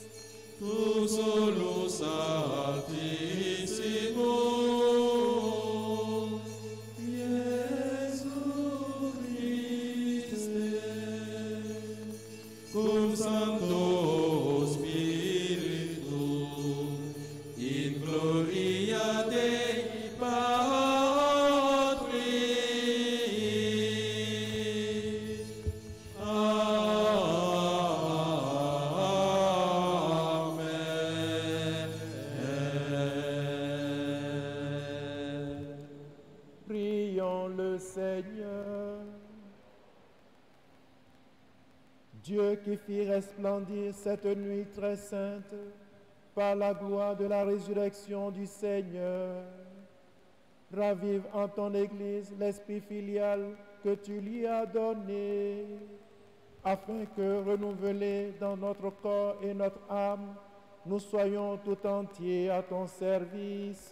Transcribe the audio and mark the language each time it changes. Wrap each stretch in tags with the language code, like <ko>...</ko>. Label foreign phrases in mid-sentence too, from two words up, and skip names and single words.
<la>tu solus altissimus, Iesus Christe, cum Sancto Spiritu, in gloria Dei Patris. Amen.</la> <fr>Prions le Seigneur. Dieu qui fit resplendir cette nuit très sainte par la gloire de la résurrection du Seigneur, ravive en ton Église l'esprit filial que tu lui as donné, afin que, renouvelés dans notre corps et notre âme, nous soyons tout entiers à ton service.</fr>